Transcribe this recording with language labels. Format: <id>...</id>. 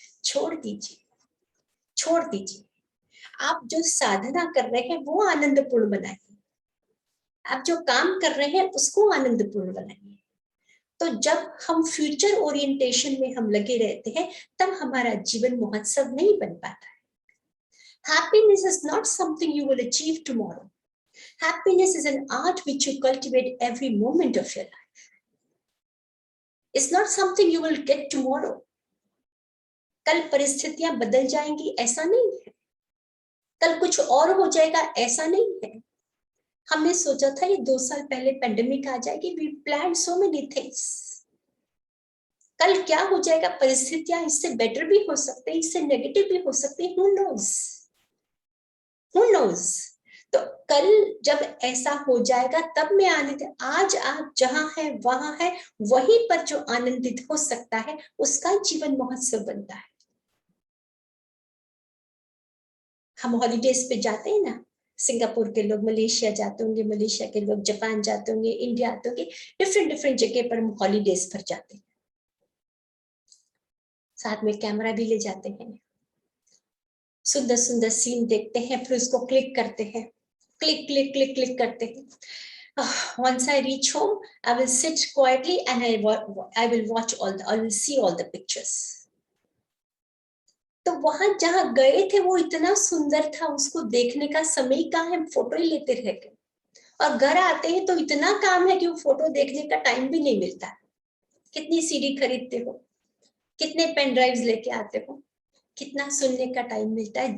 <hi>छोड़ दीजिए, छोड़ दीजिए। आप जो साधना कर रहे हैं वो आनंदपूर्ण बनाइए, आप जो काम कर रहे हैं उसको आनंदपूर्ण बनाइए। तो जब हम फ्यूचर ओरिएंटेशन में हम लगे रहते हैं तब हमारा जीवन महोत्सव नहीं बन पाता है।</hi> <en>Happiness is not something you will achieve tomorrow. Happiness is an art which you cultivate every moment of your life. It's not something you will get tomorrow.</en> <hi>कल परिस्थितियां बदल जाएंगी ऐसा नहीं है, कल कुछ और हो जाएगा ऐसा नहीं है। हमने सोचा था ये 2 साल पहले पेंडेमिक आ जाएगी,</hi> <en>we planned so many things.</en> <hi>कल क्या हो जाएगा, परिस्थितियां इससे बेटर भी हो सकते हैं, इससे नेगेटिव भी हो सकते हैं,</hi> <en>who knows? Who knows?</en> <hi>तो कल जब ऐसा हो जाएगा तब मैं आनंदित। आज आप जहां है वहां है, वहीं पर जो आनंदित हो सकता है उसका जीवन महोत्सव बनता है। हम हॉलीडेज पे जाते हैं ना, सिंगापुर के लोग मलेशिया जाते होंगे, मलेशिया के लोग जापान जाते होंगे, इंडिया आते होंगे, डिफरेंट जगह पर हम हॉलीडेज पर जाते हैं, साथ में कैमरा भी ले जाते हैं, सुंदर सुंदर सीन देखते हैं, फिर उसको क्लिक करते हैं, क्लिक क्लिक क्लिक क्लिक करते हैं।</hi> <en>Once I reach home, I will sit quietly and I will see all the pictures.</en> <hi>तो वहां जहां गए थे वो इतना सुंदर था, उसको देखने का समय कहाँ है, हम फोटो ही लेते रह गए। और घर आते हैं तो इतना काम है कि वो फोटो देखने का टाइम भी नहीं मिलता। कितनी सीडी खरीदते हो, कितने पेन ड्राइव्स लेके आते हो, कितना सुनने का टाइम मिलता है।</hi>